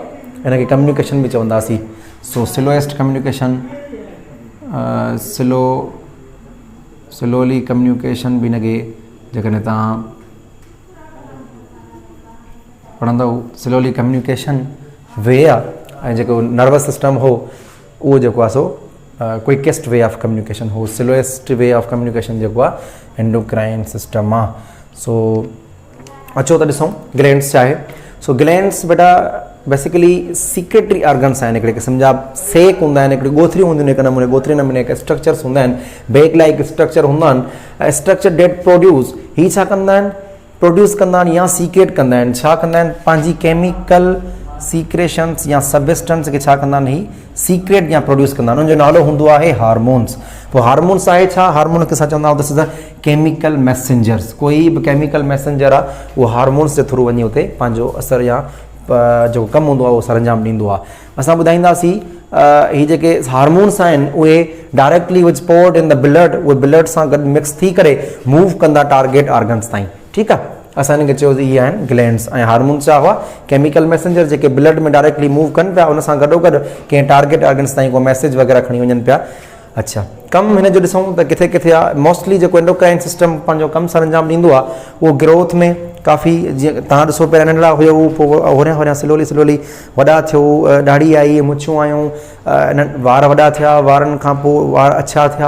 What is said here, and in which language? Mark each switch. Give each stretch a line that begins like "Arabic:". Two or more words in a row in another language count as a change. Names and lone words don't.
Sindhi: हिनखे कम्युनिकेशन बि चवंदासीं. सो
English: slowest communication slowly communication
Sindhi: बि हिनखे जेकॾहिं तव्हां पढ़ंदव
English: slowly communication way
Sindhi: आहे. ऐं जेको
English: nervous system
Sindhi: हो उहो जेको आहे सो
English: quickest way of communication
Sindhi: हो.
English: slowest way of communication
Sindhi: जेको आहे
English: endocrine system
Sindhi: आहे. सो अचो त ॾिसूं ग्लैंड्स छा आहे. सो ग्लैंड्स बेटा
English: basically secretory organs
Sindhi: आहिनि. हिकिड़े क़िस्म जा सेक हूंदा आहिनि. हिकिड़ी ॻोथरियूं हूंदियूं आहिनि. हिकु नमूने ॻोथरी नमूने हिकु स्ट्रक्चर्स हूंदा आहिनि.
English: bag like structure
Sindhi: हूंदा आहिनि.
English: structure that produce
Sindhi: हीअ छा कंदा आहिनि? प्रोड्यूस कंदा आहिनि या सीक्रेट कंदा आहिनि. छा कंदा आहिनि? पंहिंजी
English: chemical secretions
Sindhi: या सबस्टेंस खे छा कंदा आहिनि? हीअ सीक्रेट या प्रोड्यूस कंदा आहिनि. हुनजो नालो हूंदो आहे हार्मोन्स. पोइ हार्मोन्स आहे छा? हार्मोन खे असां चवंदा आहियूं
English: this is a chemical messengers.
Sindhi: कोई बि
English: chemical messenger
Sindhi: आहे उहो हार्मोन्स जे थ्रू वञी हुते पंहिंजो असरु या जेको कमु हूंदो आहे उहो सरंजाम ॾींदो आहे. असां ॿुधाईंदासीं हीअ जेके हार्मोन्स आहिनि उहे
English: directly which poured in the blood.
Sindhi: उहे ब्लड सां गॾु मिक्स थी करे मूव कंदा
English: target organs
Sindhi: ताईं. ठीकु आहे. असां हिनखे चयोसीं इहे आहिनि ग्लैंड्स. ऐं हार्मोन्स छा हुआ?
English: chemical messenger
Sindhi: जेके ब्लड में डायरेक्टली मूव कनि पिया. उन सां गॾोगॾु कंहिं
English: target organs
Sindhi: ताईं को मैसेज वग़ैरह खणी वञनि पिया. अच्छा, कमु हिन जो ॾिसूं त किथे किथे आहे. मोस्टली जेको
English: endocrine system
Sindhi: पंहिंजो कमु सरंजाम ॾींदो आहे उहो ग्रोथ में काफ़ी. जीअं तव्हां ॾिसो पहिरियों नंढड़ा हुयो पोइ होरियां होरियां स्लोली वॾा थियो. ॾाढ़ी आई, मुछूं आयूं, वार वॾा थिया, वारनि खां पोइ वार अछा थिया.